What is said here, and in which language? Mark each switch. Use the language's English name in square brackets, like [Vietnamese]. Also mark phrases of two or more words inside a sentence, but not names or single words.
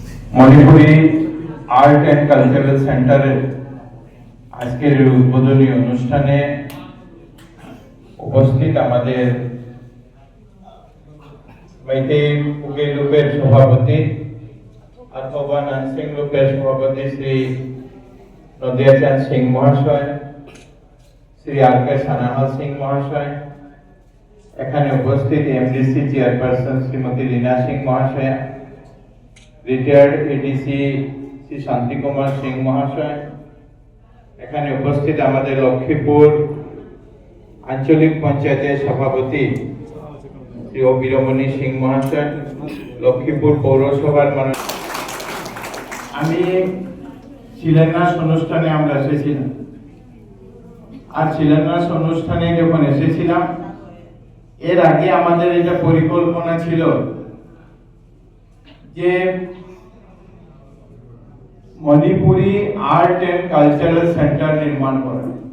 [Bangla] মণিপুরি আর্ট অ্যান্ড কালচারাল সেন্টারের আজকের উদ্বোধনী অনুষ্ঠানে উপস্থিত আমাদের মৈতৈ পুগে লুপের সভাপতি অথবা নানসিং লুপের সভাপতি শ্রী নদিয়াচন্দ সিং মহাশয় শ্রী আর কে সানাহাল সিং মহাশয় এখানে উপস্থিত এমডিসি চেয়ারপার্সন শ্রীমতী রীনা সিং মহাশয় রিটায়ার্ড এডিসি শ্রী শান্তি কুমার সিং মহাশয় এখানে উপস্থিত আমাদের লক্ষ্মীপুর আঞ্চলিক পঞ্চায়েতের সভাপতি শ্রী বীরমণি সিং মহাশয় লক্ষ্মীপুর পৌরসভার শিলান্যাস অনুষ্ঠানে আমরা এসেছিলাম আর শিলান্যাস অনুষ্ঠানে যখন এসেছিলাম এর আগে আমাদের এটা পরিকল্পনা ছিল যে মণিপুরি আর্ট এন্ড কালচারাল সেন্টার নির্মাণ করা।